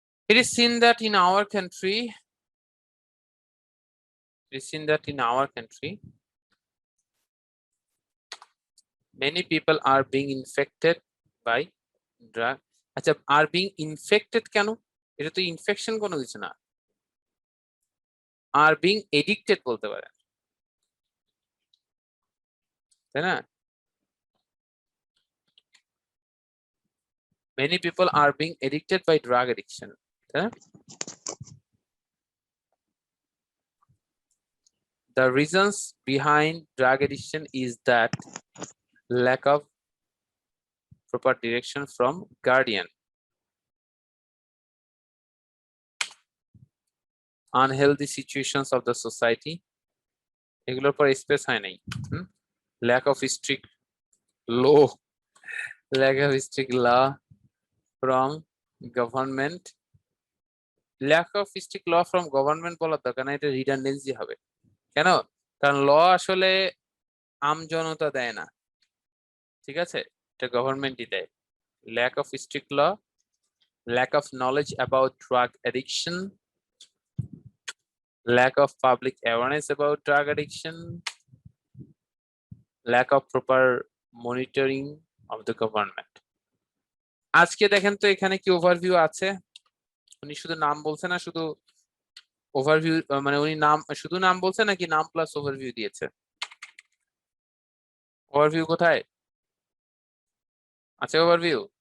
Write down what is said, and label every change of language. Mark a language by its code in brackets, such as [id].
[en] It is seen that in our country, it is seen that in our country, many people are being infected by drug. [bn] আচ্ছা [en] are being infected [bn] কেন? এটা তো infection কোনো কিছু না, [en] are being addicted [bn] বলতে পারেন, তাই না? [en] Many people are being addicted by drug addiction, [bn] তাই না? [en] The reasons behind drug addiction is that lack of proper direction from guardian, unhealthy situations of the society, [bn] এগুলোর পর স্পেস হয় নাই, [en] lack of strict law, lack of strict law from government, lack of strict law from government [bn] বলার দরকার না, এটা redundancy হবে, কেন? কারণ ল আসলে আমজনতা দেয় না, ঠিক আছে, এটা গভর্নমেন্টই দেয়। [en] lack of strict law, lack of knowledge about drug addiction, lack of public awareness about drug addiction, lack of proper monitoring of the government. [bn] আজকে দেখেন তো এখানে কি ওভারভিউ আছে? উনি শুধু নাম বলছে না, শুধু ওভারভিউ, মানে উনি নাম শুধু নাম বলছে নাকি নাম প্লাস ওভারভিউ দিয়েছে? ওভারভিউ কোথায় আছে? ওভারভিউ